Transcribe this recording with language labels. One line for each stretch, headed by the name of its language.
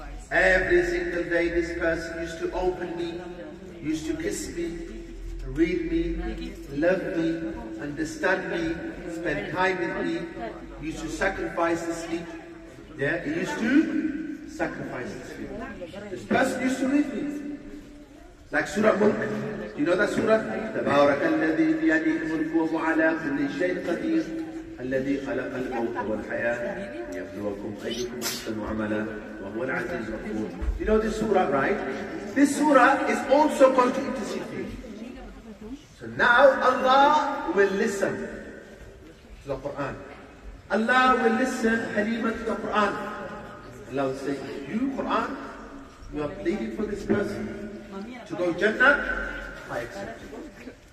English: Every single day this person used to open me, used to kiss me, read me, love me, understand me, spend time with me, used to sacrifice the sleep. Yeah, he used to sacrifice the sleep. This person used to read me. Like Surah Mulk. You know that Surah?
Arabic: تبارك الذي بيده الملك وهو على كل شيء قدير الذي خلق الموت والحياة ليبلوكم أيكم أحسن عملا وهو العزيز الغفور.
English: You know this Surah, right? This Surah is also going to intercede for you. So now Allah will listen to the Quran. Allah will listen, Halima, to the Quran. Allah will say, you Quran, you are pleading for this person to go Jannah, I accept it.